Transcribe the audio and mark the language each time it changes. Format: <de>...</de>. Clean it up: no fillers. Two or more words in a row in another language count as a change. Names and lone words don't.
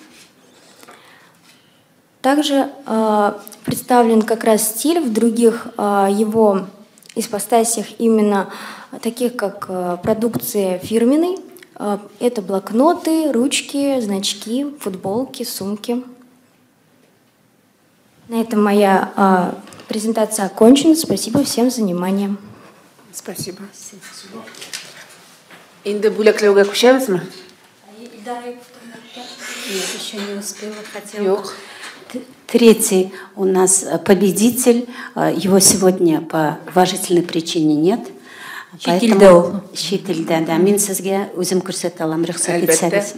<ru>Также представлен как раз стиль в других его ипостасях, именно таких как продукция фирменной. Это блокноты, ручки, значки, футболки, сумки. На этом моя презентация окончена. Спасибо всем за внимание. Спасибо.</ru> <tt>Инде бүләкләүгә күчәбезме?</tt> <ru>Нет, еще не успела, хотела. Третий у нас победитель. Его сегодня по уважительной причине нет. Поэтому шетелдә, да.</ru> <tt>Мен сезгә үзем күрсәтә алам, рөхсәт итсәгез.</tt>